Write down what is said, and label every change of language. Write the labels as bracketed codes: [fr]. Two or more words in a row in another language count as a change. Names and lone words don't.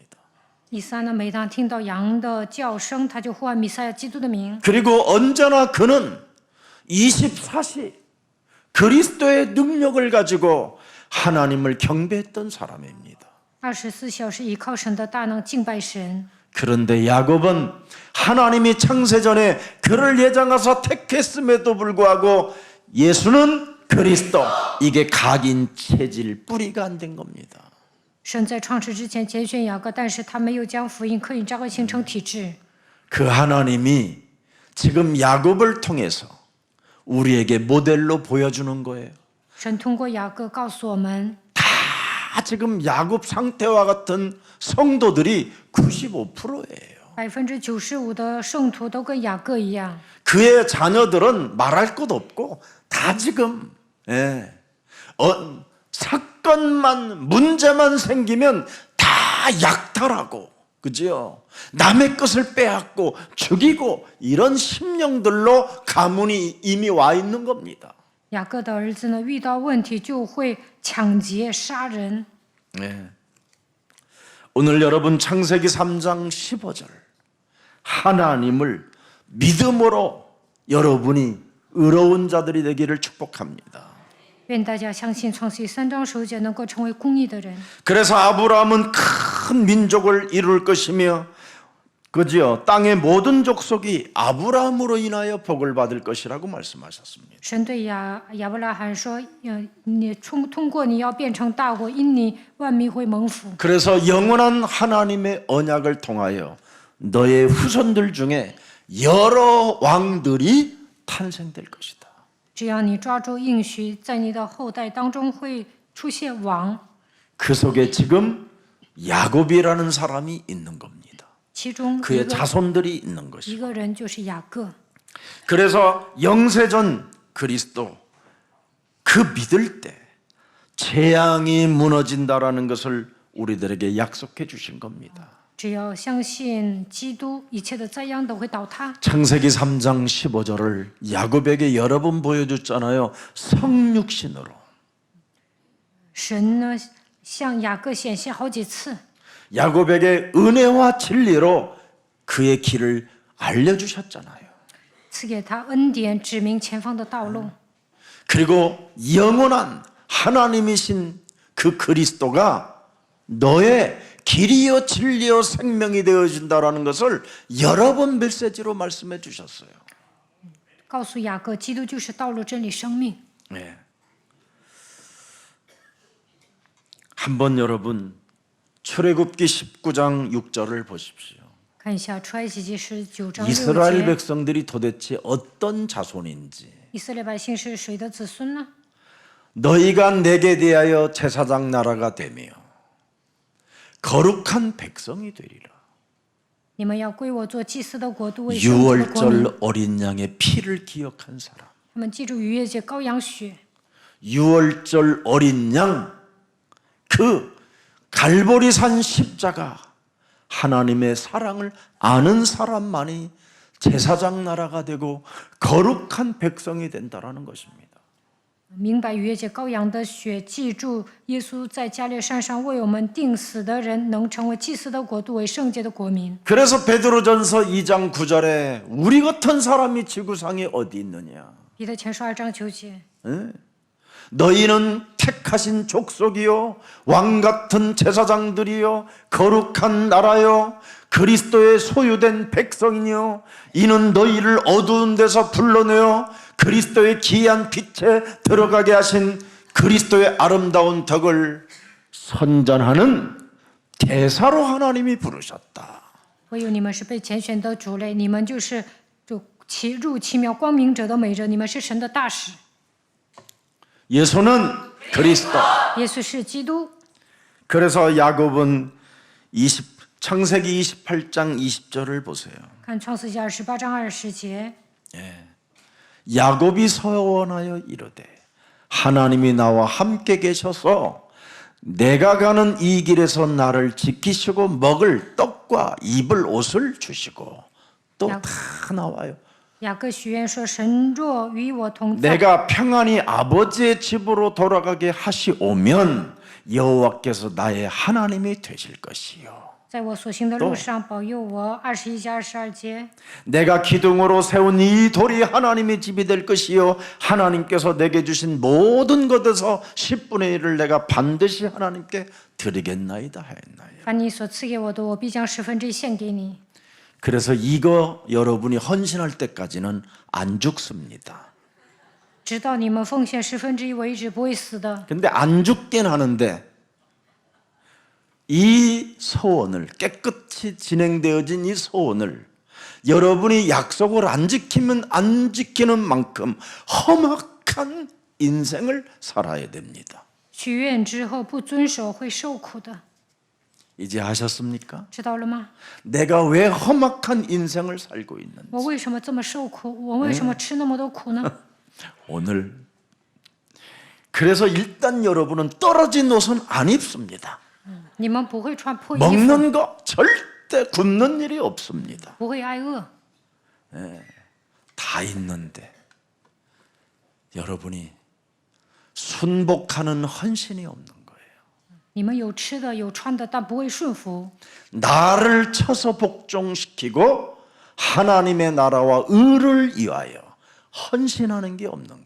[zh] 以撒呢，每当听到羊的叫声，他就呼唤弥赛亚基督的名。 [ko] 그리고 언제나 그는 24시 그리스도의 능력을 가지고 하나님을 경배했던 사람입니다. [zh] 24 小时依靠神的大能敬拜神。 [ko] 그런데 야곱은 하나님이 창세전에 그를 예정하사 택했음에도 불구하고 예수는 그리스도, 이게 각인 체질 뿌리가 안 된 겁니다. [zh] 神在创世之前拣选雅各，但是他没有将福音刻印扎根形成体制。 [ko] 그 하나님이 지금 야곱을 통해서 우리에게 모델로 보여주는 거예요. [zh] 神通过雅各告诉我们， [ko] 다 지금 야곱 상태와 같은 성도들이 95%예요. [zh] 95% 的圣徒都跟雅各一样。 [ko] 그의 자녀들은 말할 것 없고 다 지금 사건만 문제만 생기면 다 약탈하고, 그죠? 남의 것을 빼앗고 죽이고 이런 심령들로 가문이 이미 와 있는 겁니다. [zh] 雅各的儿子呢，遇到问题就会抢劫、杀人。 [ko] 오늘 여러분 창세기 3장 15절 하나님을 믿음으로 여러분이 의로운 자들이 되기를 축복합니다. [zh] 愿大家相信创世记3章15节能够成为公义的人。 [ko] 그래서 아브라함은 큰 민족을 이룰 것이며, 그죠? 땅의 모든 족속이 아브라함으로 인하여 복을 받을 것이라고 말씀하셨습니다. [zh] 神对亚伯拉罕说：“你通过你要变成大国，因你万民会蒙福。” [ko] 그래서 영원한 하나님의 언약을 통하여 너의 후손들 중에 여러 왕들이 탄생될 것이다. [zh] 只要你抓住应许，在你的后代当中会出现王。 [ko] 그 속에 지금 야곱이라는 사람이 있는 겁니다. [zh] 其中 [ko] 그의 자손들이 있는 것이고 [zh] 一个人就是雅各。 [ko] 그래서 영세전 그리스도 그 믿을 때 재앙이 무너진다라는 것을 우리들에게 약속해 주신 겁니다. [zh] 只要相信基督，一切的灾殃都会倒塌。 [ko] 창세기 3장 15절을 야곱에게 여러 번 보여줬잖아요. 성육신으로. [zh] 神呢向雅各显现好几次， [ko] 야곱에게 은혜와 진리로 그의 길을 알려주셨잖아요. [zh] 赐给他恩典，指明前方的道路。 [ko] 그리고 영원한 하나님이신 그 그리스도가 너의 길이요 진리요 생명이 되어진다라는 것을 여러 번 메시지로 말씀해 주셨어요. [zh] 告诉雅各，基督就是道路、真理、生命。 [ko] 네. 한번 여러분 출애굽기 19장 6절을 보십시오. [zh] 看一下出埃及记19章 [ko] 이스라엘 [zh] 6节， [ko] 백성들이 도대체 어떤 자손인지 [zh] 以色列百姓是谁的子孙呢？ [ko] 너희가 내게 대하여 제사장 나라가 되며 거룩한 백성이 되리라. [zh] 你们要归我做祭司的国度，为圣洁的国民。 [ko] 유월절 어린 양의 피를 기억한 사람. [zh] 他们记住逾越节羔羊血， [ko] 유월절 어린 양 그 갈보리산 십자가 하나님의 사랑을 아는 사람만이 제사장 나라가 되고 거룩한 백성이 된다라는 것입니다. [zh] 明白逾越节羔羊的血，记住耶稣在加略山上为我们定死的人，能成为祭司的国度，为圣洁的国民。 [ko] 그래서 베드로전서 2장 9절에 우리 같은 사람이 지구상에 어디 있느냐? [zh] 彼得前书2章9节， [ko] 너희는 택하신 족속이요 왕 같은 제사장들이요 거룩한 나라요 그리스도의 소유된 백성이요 이는 너희를 어두운 데서 불러내어 그리스도의 기이한 빛에 들어가게 하신 그리스도의 아름다운 덕을 선전하는 대사로 하나님이 부르셨다. [zh] 唯有你们是被拣选的主类，你们就是入奇妙光明者的美者，你们是神的大使。 [ko] 예수는 그리스도. [zh] 耶稣是基督。 [ko] 그래서 야곱은 창세기 28장 20절을 보세요. [zh] 看创世纪28章20节， [ko] 야곱이 서원하여 이르되 하나님이 나와 함께 계셔서 내가 가는 이 길에서 나를 지키시고 먹을 떡과 입을 옷을 주시고 또 다 나와요. [zh] 雅各许愿说：“神若与我同在， [ko] 내가 평안히 아버지의 집으로 돌아가게 하시오면 여호와께서 나의 하나님이 되실 것이요. [zh] 在我所行的路上保佑我。”21节22节， [ko] 내가 기둥으로 세운 이 돌이 하나님의 집이 될 것이요 하나님께서 내게 주신 모든 것에서 10분의 1을 내가 반드시 하나님께 드리겠나이다 하였나요. [zh] 凡你所赐给我的，我必将1/10献给你。 [ko] 그래서 이거 여러분이 헌신할 때까지는 안 죽습니다. [zh] 直到你们奉献1/10为止，不会死的。 [ko] 근데 안 죽긴 하는데 이 소원을 깨끗이 진행되어진 이 소원을 여러분이 약속을 안 지키면 안 지키는 만큼 험악한 인생을 살아야 됩니다. [zh] 许愿之后不遵守会受苦的， [ko] 이제 아셨습니까? [zh] 知道了吗？ [ko] 내가 왜 험악한 인생을 살고 있는지 [zh] 我为什么这么受苦？我为什么吃那么多苦呢？ [ko] 오늘 그래서 일단 여러분은 떨어진 옷은 안 입습니다. [zh] 你们不会穿破衣服， [ko] 먹는 거 절대 굶는 일이 없습니다. [zh] 不会挨饿。 [ko] 다 있는데 여러분이 순복하는 헌신이 없는 거예요. [zh] 你们有吃的有穿的，但不会顺服。 [ko] 나를 쳐서 복종시키고 하나님의 나라와 의를 위하여 헌신하는 게 없는 거예요.